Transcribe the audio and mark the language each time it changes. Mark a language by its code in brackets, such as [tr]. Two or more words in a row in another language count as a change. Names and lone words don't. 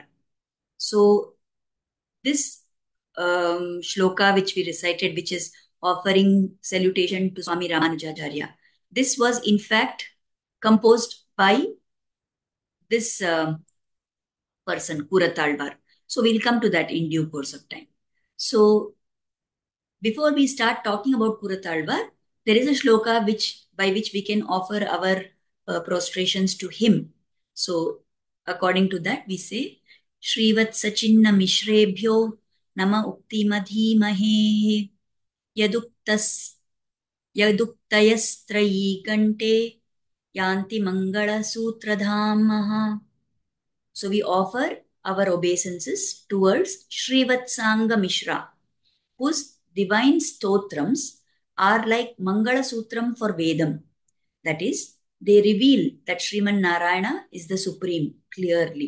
[en] So, this shloka which we recited, which is offering salutation to Swami Ramanujacharya, this was in fact composed by this person, Purattalvar. So we'll come to that in due course of time. So before we start talking about Purattalvar, there is a shloka by which we can offer our prostrations to him. So according to that, we say, [sa] Shrivat Sachinna Mishrebhyo Nama Ukti Madhimahe Yaduktayastrayi Kante Yanti Mangala Sutradhamaha. [en] So we offer our obeisances towards Srivatsanga Mishra, whose divine stotrams are like [sa] Mangala Sutram [en] for Vedam. That is, they reveal that Sriman Narayana is the Supreme clearly.